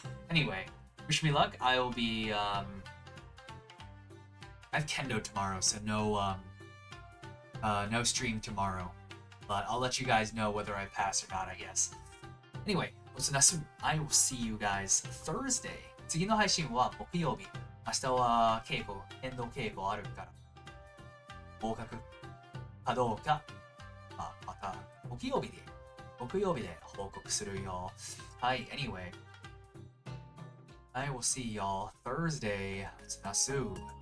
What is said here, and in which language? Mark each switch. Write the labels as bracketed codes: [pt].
[en] Anyway, wish me luck. I will be I have kendo tomorrow, so no stream tomorrow. But I'll let you guys know whether I pass or not, I guess. Anyway, was Nasu. I will see you guys Thursday. [ja] 次の配信は木曜日。明日は剣道稽古あるから。合格かどうか、また木曜日で報告するよ。 [en] はい、anyway. I will see y'all Thursday. It's Nasu.